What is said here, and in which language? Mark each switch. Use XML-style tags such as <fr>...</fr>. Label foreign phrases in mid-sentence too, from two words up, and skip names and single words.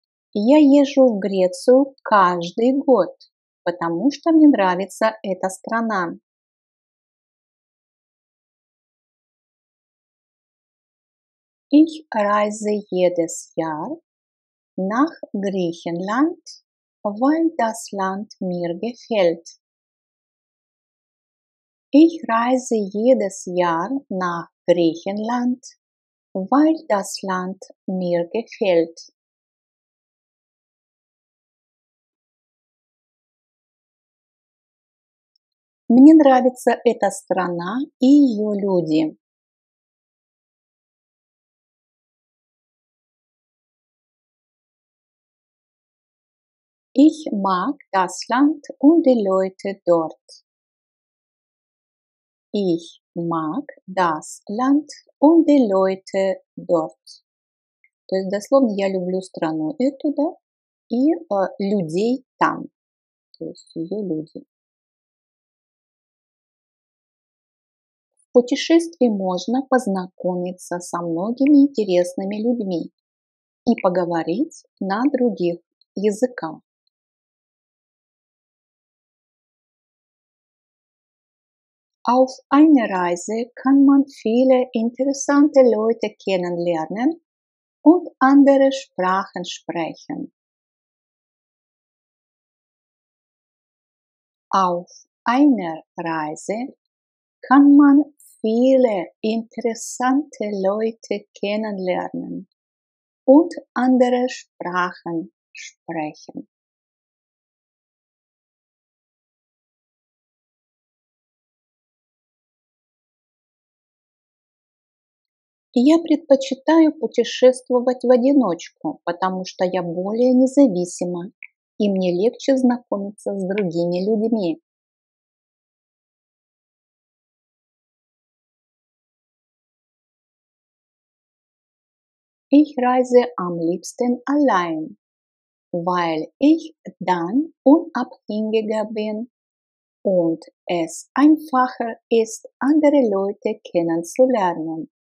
<ru>Я езжу в Грецию каждый год, потому что мне нравится эта страна.</ru> <de>Ich reise jedes Jahr nach Griechenland, weil das Land mir gefällt. Ich reise jedes Jahr nach Griechenland, weil das Land mir gefällt.</de> <ru>Мне нравится эта страна и ее люди.</ru> <de>Ich mag das Land und die Leute dort. Ich mag das Land und die Leute dort.</de> <ru>То есть дословно я люблю страну эту, да, и людей там, то есть ее люди. В путешествии можно познакомиться со многими интересными людьми и поговорить на других языках.</ru> <de>Auf einer Reise kann man viele interessante Leute kennenlernen und andere Sprachen sprechen. Auf einer Reise kann man viele interessante Leute kennenlernen und andere Sprachen sprechen.</de> <ru>Я предпочитаю путешествовать в одиночку, потому что я более независима и мне легче знакомиться с другими людьми.</ru> <de>Ich reise am liebsten allein, weil ich dann unabhängiger bin und es einfacher ist, andere Leute kennenzulernen.</de>